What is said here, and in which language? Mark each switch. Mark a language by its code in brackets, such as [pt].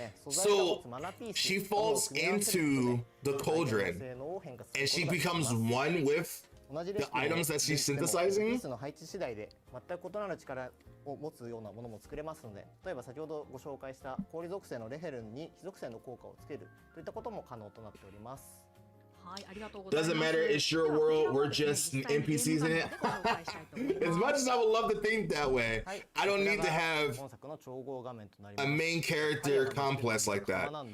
[en] So she falls into the cauldron and she becomes one with the items that she's synthesizing. [ja] の配置次第で全く異なる力を持つようなものも作れますので、例えば先ほどご紹介した氷属性のレヘルンに火属性の効果をつけるといったことも可能となっております。はいありがとうございます。 [en] Doesn't matter, it's your world, we're just NPCs in it. As much as I would love to think that way, I don't need to have a main character complex like that.